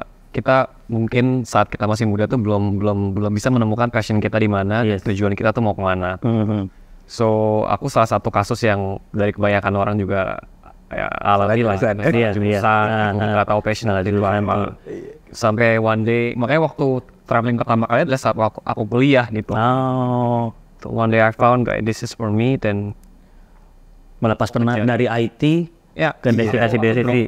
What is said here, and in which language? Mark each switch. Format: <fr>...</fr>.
<id>Kita mungkin saat kita masih muda tuh belum bisa menemukan passion kita di mana, tujuan kita tuh mau kemana. So aku salah satu kasus yang dari kebanyakan orang juga alami lah, nggak tahu passion di luar emang. Sampai</id> <en>one day,</en> <id>makanya waktu traveling pertama kali adalah saat aku kuliah gitu.</id> <en>So one day I found this is for me,</en> <id>dan melepas penat dari IT ke destinasi.</id>